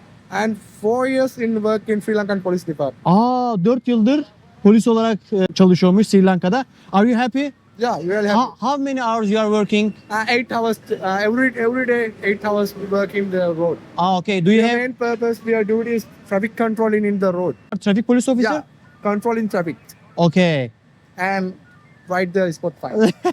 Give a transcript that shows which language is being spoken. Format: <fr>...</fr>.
<en>And 4 years in work in Sri Lankan Police Department.</en> <tr>4 yıldır polis olarak çalışıyormuş Sri Lanka'da.</tr> <en>Are you happy? Yeah, really happy. How many hours you are working? 8 hours every day. 8 hours work in the road. Okay. Do you The have main purpose we are doing is traffic controlling in the road. traffic police officer? Yeah, controlling traffic Okay. and right there is spot fire.</en>